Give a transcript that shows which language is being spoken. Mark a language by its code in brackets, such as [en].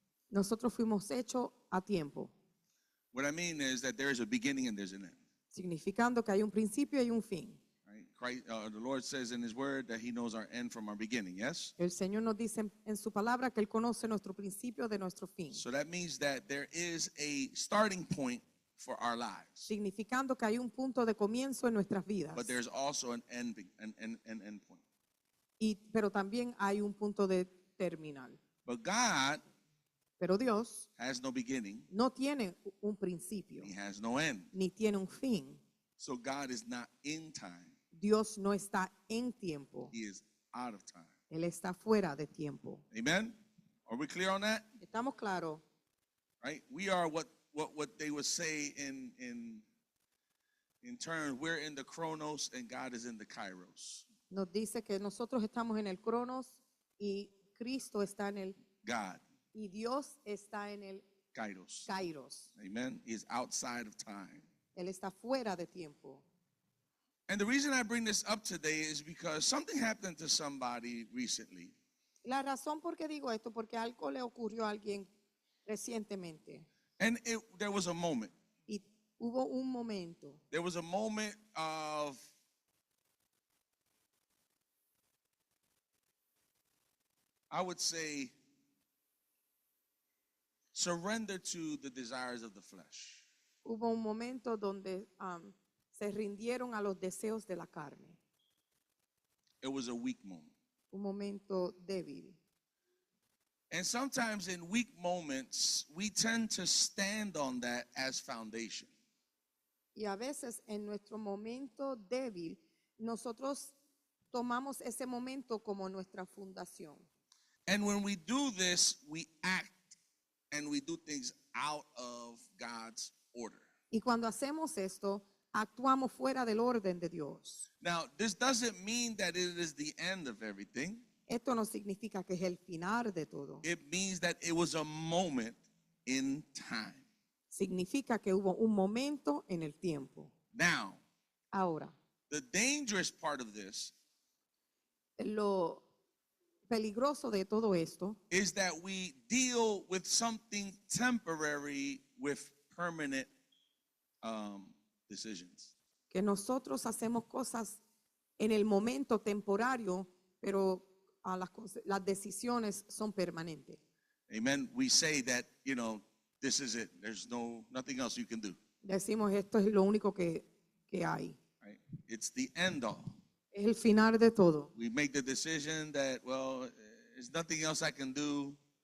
[es] Nosotros fuimos hechos a tiempo, [en] What I mean is that there is a beginning and there's an end. [es] significando que hay un principio y un fin. [en] Right? Christ, the Lord says in His Word that He knows our end from our beginning. Yes. [es] El Señor nos dice en su palabra que Él conoce nuestro principio de nuestro fin, [en] So that means that there is a starting point for our lives, [es] significando que hay un punto de comienzo en nuestras vidas, [en] but there's also an end point. [es] pero también hay un punto de terminal. [en] But God [es] Pero Dios [en] has no beginning. [es] no tiene un principio, [en] He has no end. [es] ni tiene un fin. [en] So God is not in time. [es] Dios no está en tiempo, [en] He is out of time. [es] Él está fuera de tiempo. [en] Amen? Are we clear on that? [es] ¿Estamos claros? [en] Right? We are what they would say in terms, we're in the chronos and God is in the kairos. [es] Nos dice que nosotros estamos en el cronos y Cristo está en el, [en] God, [es] y Dios está en el [en] kairos. [es] kairos. [en] Amen? He is outside of time. [es] Él está fuera de tiempo. [en] And the reason I bring this up today is because something happened to somebody recently. [es] La razón por qué digo esto, porque algo le ocurrió a alguien recientemente. [en] And there was a moment. [es] Y hubo un momento. [en] There was a moment of I would say surrender to the desires of the flesh. [es] Hubo un momento donde se rindieron a los deseos de la carne. [en] It was a weak moment. [es] Un momento débil. [en] And sometimes in weak moments, we tend to stand on that as foundation. [es] Y a veces en nuestro momento débil, nosotros tomamos ese momento como nuestra fundación. [en] And when we do this, we act and we do things out of God's order. [es] Y cuando hacemos esto, actuamos fuera del orden de Dios. [en] Now, this doesn't mean that it is the end of everything. [es] Esto no significa que es el final de todo. [en] It means that it was a moment in time. [es] Significa que hubo un momento en el tiempo. [en] Now, [es] Ahora, [en] the dangerous part of this [es] lo peligroso de todo esto [en] is that we deal with something temporary with permanent decisions. [es] que nosotros hacemos cosas en el momento temporario, pero las decisiones son permanentes. [en] Amen. We say that, this is it. There's nothing else you can do. [es] Decimos, esto es lo único que hay. [en] Right? It's the end all. [es] Es el final de todo. [en] We make the decision that, well, there's nothing else I can do.